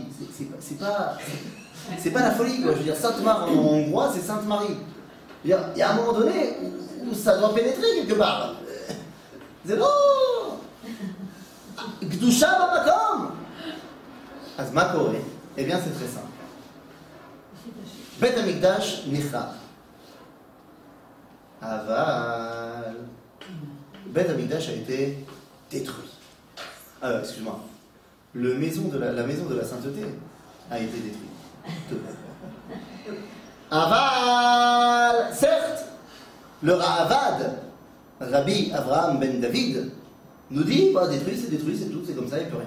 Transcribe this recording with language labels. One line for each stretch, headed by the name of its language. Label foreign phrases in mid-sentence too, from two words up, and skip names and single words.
French: C'est pas la folie, quoi. Je veux dire, Sainte-Marie en hongrois, c'est Sainte-Marie. Il y a un moment donné où ça doit pénétrer quelque part. C'est non.
Hebrew: קדושה במקום. אז מה קורה?
French: Eh bien, c'est très simple.
Hebrew: בית המקדש נחרב. אבל.
French: Bet Hamikdash a été détruit. Excuse-moi. La maison de la sainteté a été détruite. Aval. Certes, le Ra'avad, Rabbi Avraham ben David, nous dit détruit, c'est tout, c'est comme ça, il n'y a plus rien.